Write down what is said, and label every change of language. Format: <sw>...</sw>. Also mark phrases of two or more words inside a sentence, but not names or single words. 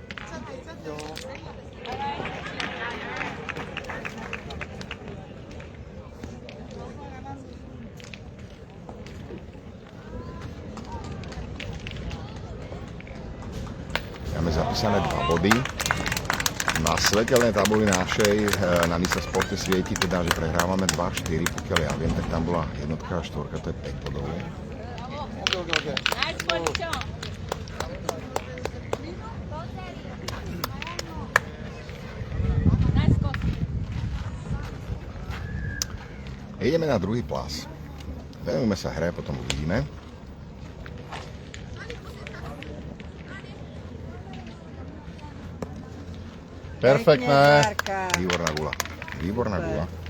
<sk>máme zapísané 2 body. Na svetelnej tabuli našej na Nisa Sporte svieti teda, že prehrávame 2-4, pokiaľ ja viem, tak tam bola jednotka a štvorka, to je 5 bodov.</sk> <en>Nice position. Nice go.</en> <sk>Ideme na druhý plas. Venujeme sa hre, potom uvidíme. Perfektné. Pekne, Zárka. Výborná gula. Výborná gula.</sk>